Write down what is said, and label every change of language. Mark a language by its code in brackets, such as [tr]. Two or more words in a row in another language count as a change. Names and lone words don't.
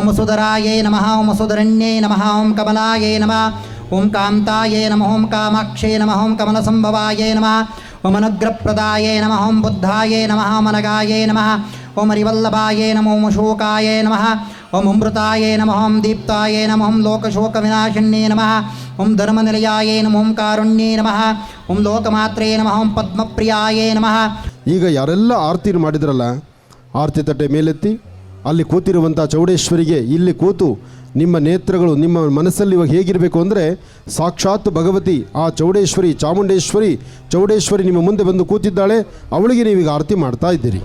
[sa] ಸುಧರಾಯೇ ನಮಃ, ಓಂ ಸುಧರಣ್ಯೇ ನಮಃ, ಓಂ ಕಮಲಾಯೇ ನಮಃ, ಓಂ ಕಾಂತಾಯೇ ನಮಃ, ಓಂ ಕಾಮಾಕ್ಷೇ ನಮಃ, ಓಂ ಕಮಲಸಂಭವಾಯೇ ನಮಃ, ಓಂ ಅನುಗ್ರಹಪ್ರದಾಯೇ ನಮಃ, ಓಂ ಬುದ್ಧಾಯೇ ನಮಃ, ಓಂ ಅನಗಾಯೇ ನಮಃ, ಓಂ ಹರಿವಲ್ಲಭಾಯೇ ನಮಃ, ಓಂ ಅಶೋಕಾಯೇ ನಮಃ, ಓಂ ಅಮೃತಾಯೇ ನಮಃ ಓಂ ದೀಪ್ತಾಯೇ ನಮಃ ಓಂ ಲೋಕಶೋಕವಿನಾಶಿನ್ಯೇ ನಮಃ ಓಂ ಧರ್ಮನಿಲಯಾಯೇ ನಮಃ ಓಂ ಕಾರುಣ್ಯೇ ನಮಃ ಓಂ ಲೋಕಮಾತ್ರೇ ನಮಃ ಓಂ ಪದ್ಮಪ್ರಿಯಾಯೇ ನಮಃ. [kn] ಈಗ ಯಾರೆಲ್ಲ ಆರತಿ ಮಾಡಿದ್ರಲ್ಲ, ಆರತಿ ತಟ್ಟೆ ಮೇಲೆತ್ತಿ ಅಲ್ಲಿ ಕೂತಿರುವಂಥ ಚೌಡೇಶ್ವರಿಗೆ ಇಲ್ಲಿ ಕೂತು ನಿಮ್ಮ ನೇತ್ರಗಳು ನಿಮ್ಮ ಮನಸ್ಸಲ್ಲಿ ಇವಾಗ ಹೇಗಿರಬೇಕು ಅಂದರೆ ಸಾಕ್ಷಾತ್ ಭಗವತಿ ಆ ಚೌಡೇಶ್ವರಿ ಚೌಡೇಶ್ವರಿ ನಿಮ್ಮ ಮುಂದೆ ಬಂದು ಕೂತಿದ್ದಾಳೆ, ಅವಳಿಗೆ ನೀವೀಗ ಆರತಿ ಮಾಡ್ತಾ ಇದ್ದೀರಿ.